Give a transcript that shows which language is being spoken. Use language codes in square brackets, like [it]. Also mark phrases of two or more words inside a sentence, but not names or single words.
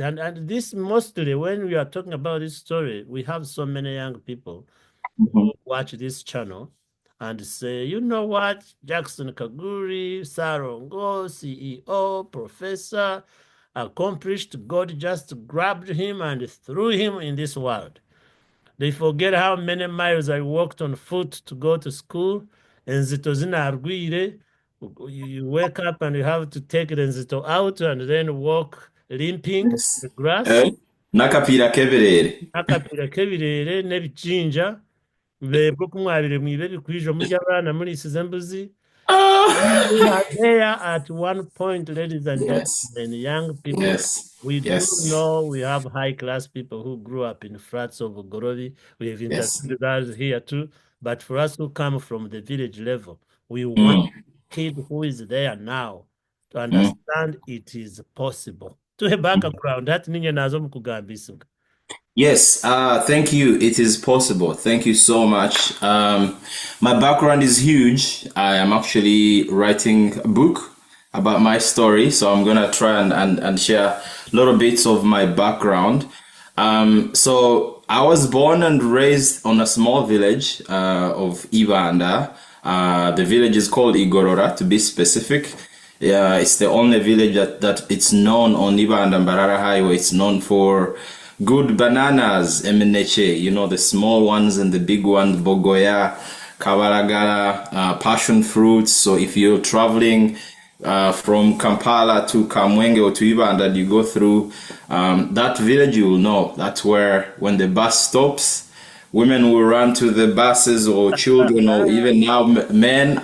[en] And this mostly, when we are talking about this story, we have so many young people who watch this channel and say, you know what, Jackson Kaguri, Sarongo, CEO, professor, accomplished, God just grabbed him and threw him in this world. They forget how many miles I walked on foot to go to school. And Zitozina Arguire, you wake up and you have to take Renzito out and then walk limping Yes. the grass. [nyn] Nakapira keberere. Akapira kebirere n'ebichinja bebwo kumwabire mwibe bikwijo mujya abana muri sizembuzi [en] We are there at one point, ladies and Yes. gentlemen, young people. Yes. We do Yes. know we have high-class people who grew up in flats of Gorobi. We have Yes. interviewed others here too. But for us who come from the village level, we want Mm, kid who is there now to mm. understand it is possible. To a background, that [nyn] ninyo nazo mukugambisibwa. [en] Yes, thank you. It is possible. Thank you so much. My background is huge. I am actually writing a book about my story, so I'm gonna try and share little bits of my background. So I was born and raised on a small village of Ibanda. The village is called Igorora, to be specific. Yeah, it's the only village that it's known on Ibanda and Mbarara Highway. It's known for good bananas, emeneche, the small ones and the big ones, bogoya, kabalagala, passion fruits. So if you're traveling from Kampala to Kamwenge or to Ibanda, you go through that village, you will know. That's where when the bus stops, women will run to the buses, or children, or even now men.